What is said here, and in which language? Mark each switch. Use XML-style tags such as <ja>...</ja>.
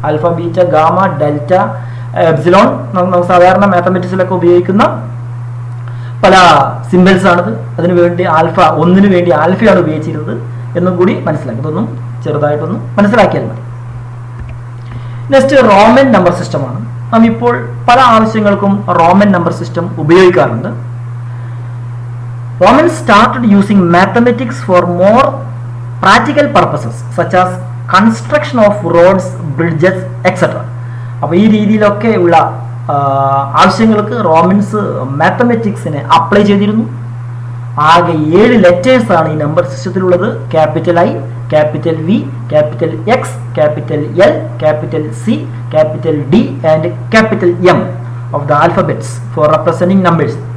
<ml>Alpha, beta, gamma, delta, epsilon നമുക്ക് സാധാരണ മാത്തമെറ്റിക്സിലൊക്കെ ഉപയോഗിക്കുന്ന പല സിംബൽസ് ആണിത്. അതിനു വേണ്ടി ആൽഫ, ഒന്നിനു വേണ്ടി ആൽഫയാണ് ഉപയോഗിച്ചിരുന്നത് എന്നും കൂടി മനസ്സിലാക്കി. ഇതൊന്നും ചെറുതായിട്ടൊന്ന് മനസ്സിലാക്കിയാൽ മതി. നെക്സ്റ്റ് റോമൻ നമ്പർ സിസ്റ്റമാണ്. നാം ഇപ്പോൾ പല ആവശ്യങ്ങൾക്കും റോമൻ നമ്പർ സിസ്റ്റം ഉപയോഗിക്കാറുണ്ട്.</ml> <en>Romans started using mathematics for more practical purposes such as construction of roads, bridges, etc.</en> <ml>അപ്പോൾ ഈ രീതിയിലൊക്കെ ഉള്ള ആവശ്യങ്ങൾക്ക് റോമൻസ് മാത്തമെറ്റിക്സിനെ അപ്ലൈ ചെയ്തിരുന്നു. ആകെ 7 ലെറ്റേഴ്സ് ആണ് ഈ number സിസ്റ്റത്തിലുള്ളത്.</ml> <en>Capital I, capital V, capital X, capital L, capital C, capital D and capital M of the alphabets for representing numbers.</en>